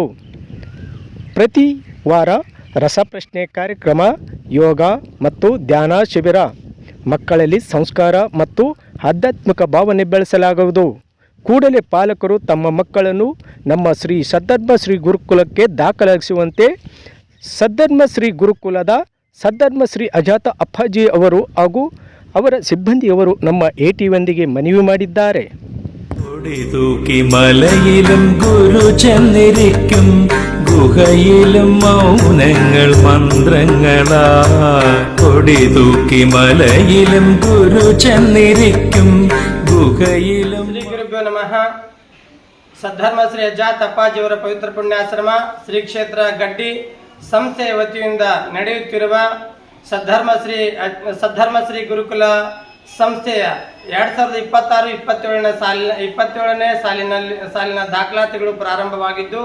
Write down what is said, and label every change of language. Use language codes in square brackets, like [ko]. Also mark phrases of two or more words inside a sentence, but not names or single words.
[kn] ಪ್ರತಿ ವಾರ ರಸಪ್ರಶ್ನೆ ಕಾರ್ಯಕ್ರಮ, ಯೋಗ ಮತ್ತು ಧ್ಯಾನ ಶಿಬಿರ, ಮಕ್ಕಳಲ್ಲಿ ಸಂಸ್ಕಾರ ಮತ್ತು ಆಧ್ಯಾತ್ಮಿಕ ಭಾವನೆ ಬೆಳೆಸಲಾಗುವುದು. ಕೂಡಲೇ ಪಾಲಕರು ತಮ್ಮ ಮಕ್ಕಳನ್ನು ನಮ್ಮ ಶ್ರೀ ಸದ್ಧರ್ಮ ಶ್ರೀ ಗುರುಕುಲಕ್ಕೆ ದಾಖಲಿಸುವಂತೆ ಸದ್ಧರ್ಮ ಶ್ರೀ ಗುರುಕುಲದ ಸದ್ಧರ್ಮ ಶ್ರೀ ಅಜಾತ ಅಪ್ಪಾಜಿ ಅವರು ಹಾಗೂ ಅವರ ಸಿಬ್ಬಂದಿಯವರು ನಮ್ಮ ATV ಮನವಿ ಮಾಡಿದ್ದಾರೆ. [ml] മലയിലും ഗുരു ചെന്നിരിക്കും, ഗുഹയിലും മൗനങ്ങൾ മന്ത്രങ്ങളാ. കൊടി തൂക്കി മലയിലും ഗുരു ചെന്നിരിക്കും, ഗുഹയിലും. [sa] ಶ್ರೀ ಗುರುಭ್ಯೋ ನಮಃ. [kn] ಸದ್ಧರ್ಮ ಶ್ರೀ ಅಜಾತ ಅಪ್ಪಾಜಿಯವರ ಪವಿತ್ರ ಪುಣ್ಯಾಶ್ರಮ ಶ್ರೀ ಕ್ಷೇತ್ರ ಗಡ್ಡಿ ಸಂಸ್ಥೆಯ ವತಿಯಿಂದ ನಡೆಯುತ್ತಿರುವ ಸದ್ಧರ್ಮ ಶ್ರೀ ಗುರುಕುಲ ಸಂಸ್ಥೆಯ 2026-27ನೇ ಸಾಲಿನ ದಾಖಲಾತಿಗಳು ಪ್ರಾರಂಭವಾಗಿದ್ದು,